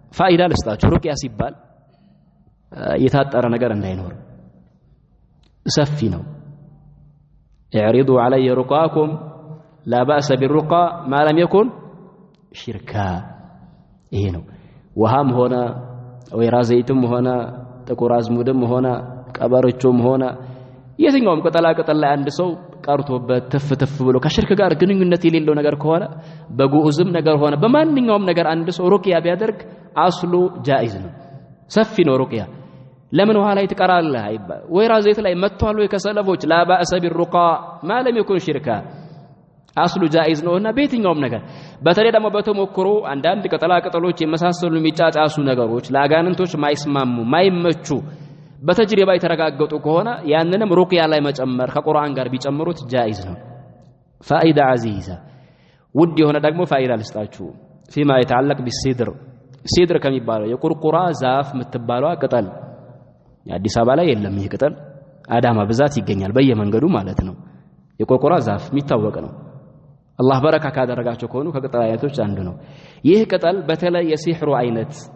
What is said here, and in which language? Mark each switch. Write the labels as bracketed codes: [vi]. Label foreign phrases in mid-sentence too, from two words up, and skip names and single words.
[am] ፋይዳ ልስጣችሁ ሩቅያ ሲባል የታጠረ ነገር እንዳይኖር ሰፊ ነው [ar] اعرضوا علي رقاكم لا باس بالرقى ما لم يكن شركا [am] ይሄ ነው ውሃም ሆነ ወይራ ዘይትም ሆነ ጥቁር አዝሙድም ሆነ ቀበሮቹም ሆነ የትኛውም ቅጠላ ቅጠል ላይ አንድ ሰው ቀርቶበት ተፍተፍ ብሎ ከሽርክ ጋር ግንኙነት የሌለው ነገር ከሆነ በጉኡዝም ነገር ሆነ በማንኛውም ነገር አንድ ሰው ሩቅያ ቢያደርግ [ar] الأصل جائز [am] ነው ሰፊ ነው ሩቅያ ለምን ውሃ ላይ ትቀራለህ አይባል ወይራ ዘይት ላይ መጥቷል ወይ ከሰለፎች [ar] لا باس بالرقى ما لم يكن شركا الأصل جائز [am] ነውና በየትኛውም ነገር በተለይ ደግሞ በተሞክሮ አንዳንድ ቅጠላ ቅጠሎች የመሳሰሉ የሚጫጫሱ ነገሮች ለአጋንንቶች ማይስማሙ ማይመቹ በተጅሪባ የተረጋገጡ ከሆነ ያንንም ሩቅያ ላይ መጨመር ከቁርአን ጋር ቢጨምሩት ጃኢዝ ነው [ar] فائدة عزيزة [am] ውድ የሆነ ደግሞ ፋኢዳ ልስጣችሁ [ar] فيما يتعلق بالسدر [am] ሲድር ከሚባለው የቁርቁራ ዛፍ የምትባለው ቅጠል የአዲስ አበባ ላይ የለም ይሄ ቅጠል አዳማ ብዛት ይገኛል በየመንገዱ ማለት ነው የቁርቁራ ዛፍ የሚታወቅ ነው አላህ በረካ ካደረጋቸው ከሆኑ ከቅጠል አይነቶች አንዱ ነው ይህ ቅጠል በተለይ የሲህሩ አይነት